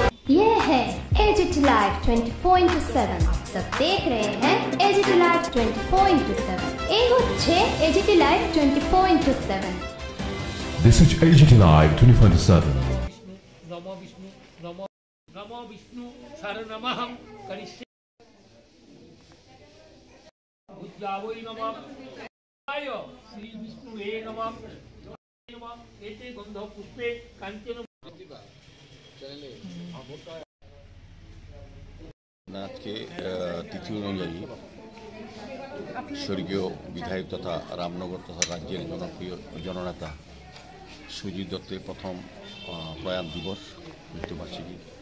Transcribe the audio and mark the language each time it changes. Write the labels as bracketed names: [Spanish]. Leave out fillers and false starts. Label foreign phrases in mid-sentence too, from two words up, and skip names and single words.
[Hindi] ये है एजीटी लाइव 24/7 सब देख रहे हैं एजीटी लाइव 24/7 [Bangla] এই হচ্ছে এজিটি লাইভ 24/7 [English] This is AGT Live 24/7 [Sanskrit] नमो विष्णु नमो विष्णु शरणमहं करिष्ये उद्यावै नमः आय श्री विष्णुवे नमः एते गंध पुष्पे कांचन [Bangla] আজকে তিথি অনুযায়ী স্বর্গীয় বিধায়ক তথা রামনগর তথা রাজ্যের জনপ্রিয় জননেতা সুজিত দত্তের প্রথম প্রয়াণ দিবস মৃত্যুবার্ষিকী।